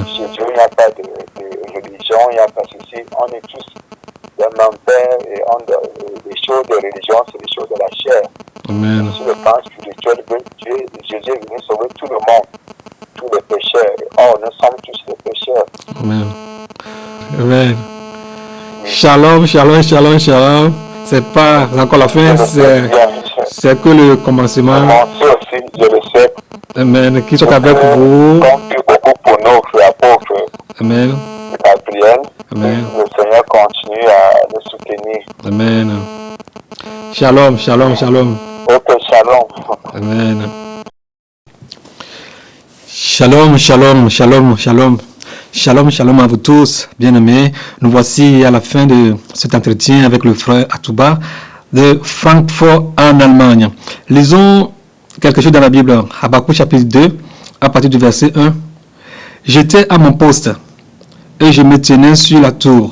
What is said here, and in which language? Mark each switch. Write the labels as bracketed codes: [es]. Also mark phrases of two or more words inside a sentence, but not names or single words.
[fr] Chez Dieu, il n'y a pas de religion, il n'y a pas de ceci. On est tous le même Père et les choses de religion, c'est les choses de la chair. Amen. Sur le plan spirituel, Jésus est venu sauver tout le monde, tous les pécheurs. Oh, nous sommes tous des pécheurs. Amen. Amen. [he] שלום, שלום, שלום, שלום. [fr] C'est pas encore la fin, c'est que le commencement. Moi aussi, je le sais. Amen. Qui sont avec vous. Compte beaucoup pour nous, frères apôtres. Amen. Gabriel. Amen. Le Seigneur continue à le soutenir. [he] אמן. שלום, שלום, שלום. Ok, שלום. [fr] Amen. [he] שלום, שלום, שלום, שלום. שלום, שלום [fr] à vous tous, bien-aimés. Nous voici à la fin de cet entretien avec le frère Atouba de Francfort en Allemagne. Lisons quelque chose dans la Bible. Habakkuk chapitre 2, à partir du verset 1. J'étais à mon poste et je me tenais sur la tour.